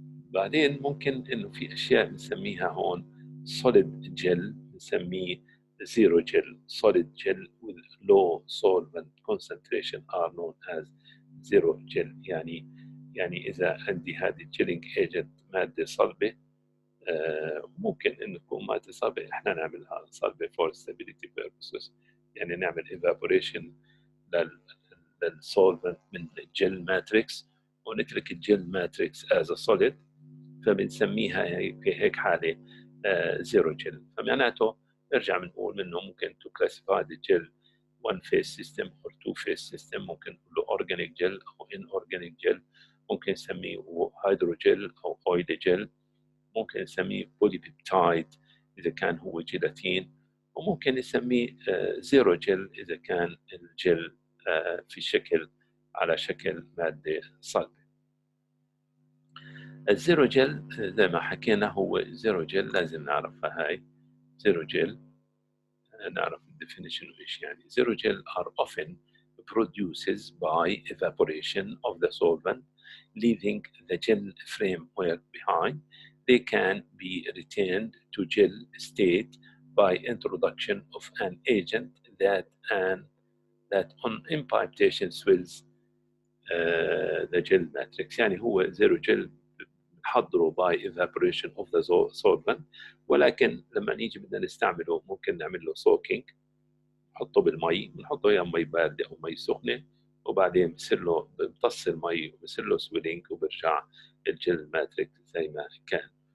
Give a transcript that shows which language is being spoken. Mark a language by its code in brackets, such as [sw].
[ar] بعدين ممكن انه في اشياء بنسميها هون solid gel، بنسميه zero gel. [en] solid gel with low solvent concentration are known as zero gel. [ar] يعني اذا عندي هذه الجيلينج ايجنت ماده صلبه، ممكن انه تكون ماده صلبه احنا نعملها صلبه [en] for stability purposes، [ar] يعني نعمل evaporation للسولفنت من الجل ماتريكس ونترك الجل ماتريكس [en] as a solid، [ar] فبنسميها في هيك حاله زيرو جل. فمعناته نرجع بنقول منه ممكن [en] to classify the gel one phase system [ar] or two phase system، ممكن نقول له organic gel او inorganic gel، ممكن نسميه هيدروجيل او اويل جل، ممكن نسميه بولي بيبتايد اذا كان هو جيلاتين، وممكن نسميه زيرو جل اذا كان الجل في شكل على شكل ماده صلبه. الزيرو جل زي ما حكينا هو زيرو جل لازم نعرفها هاي. زيرو جل نعرف الديفينيشن ايش يعني. [en] Xerogel are often produces by evaporation of the solvent leaving the gel framework behind. They can be retained to gel state by introduction of an agent that on imbibitation swells the gel matrix. [ar] يعني هو زيرو جل بنحضره [en] by evaporation of the solvent، [ar] ولكن لما نيجي بدنا نستعمله ممكن نعمل له soaking، نحطه بالمي، بنحطه يا مي بارده او مي سخنه، وبعدين بصير له بمتص المي وبصير له سويلينج وبرجع الجل ماتريكس زي ما كان.